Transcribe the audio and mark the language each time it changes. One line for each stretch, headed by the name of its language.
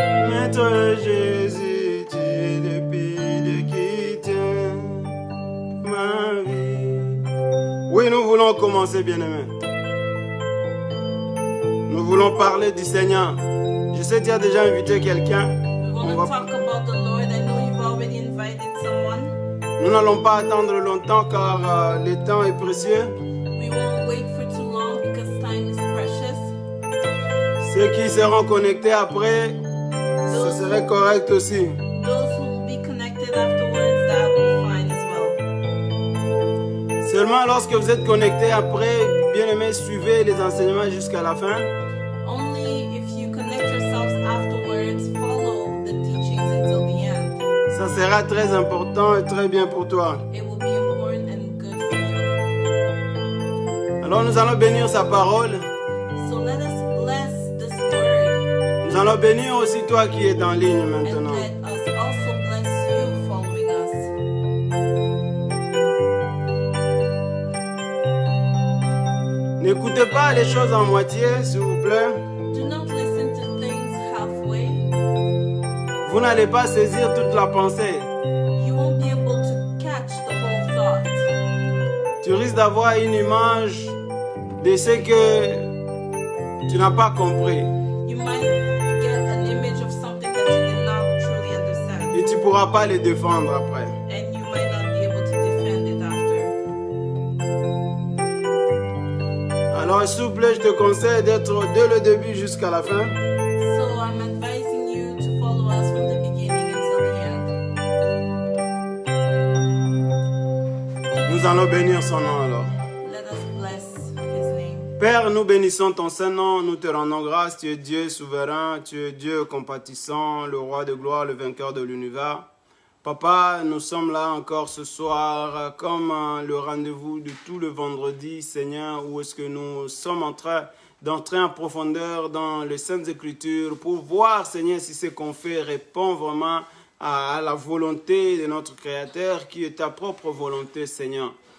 French: Maître Jésus, tu es le pilier qui tient ma vie. Oui, nous voulons commencer, bien-aimés. Nous voulons parler du Seigneur. Je sais que tu as déjà invité quelqu'un.
English: We want to talk about the Lord. I know you've already invited someone.
French: Nous n'allons pas attendre longtemps car le temps est précieux.
English: We won't wait for too long because time is precious.
French: Ceux qui seront connectés après, ce serait correct aussi.
English: Those who will be connected afterwards, that will be fine as well.
French: Seulement lorsque vous êtes connectés après, bien aimé, suivez les enseignements jusqu'à la fin.
English: Only if you connect yourselves afterwards, follow the teachings until the end.
French: Ça sera très important et très bien pour toi.
English: It will be important and good for you.
French: Alors nous allons bénir sa parole.
English: So let us bless this word.
French: Nous allons bénir aussi toi qui es en ligne
English: And
French: maintenant.
English: let us also bless you following us.
French: N'écoutez pas les choses en moitié, s'il vous plaît.
English: Do not listen to things halfway.
French: Vous n'allez pas saisir toute la pensée.
English: You won't be able to catch the whole thought.
French: Tu risques d'avoir une image de ce que tu n'as pas compris.
English: You might get an image of something that you did not truly understand.
French: Et tu ne pourras pas les défendre après.
English: And you might not be able to defend it after.
French: Alors, s'il vous plaît, je te conseille d'être dès le début jusqu'à la fin.
English: So I'm advising you to follow us from the beginning until the end.
French: Nous allons bénir son nom alors.
English: Let us bless his name.
French: Père, nous bénissons ton Saint-Nom, nous te rendons grâce, tu es Dieu souverain, tu es Dieu compatissant, le roi de gloire, le vainqueur de l'univers. Papa, nous sommes là encore ce soir, comme le rendez-vous de tout le vendredi, Seigneur, où est-ce que nous sommes en train d'entrer en profondeur dans les Saintes Écritures pour voir, Seigneur, si ce qu'on fait répond vraiment à la volonté de notre Créateur, qui est ta propre volonté, Seigneur.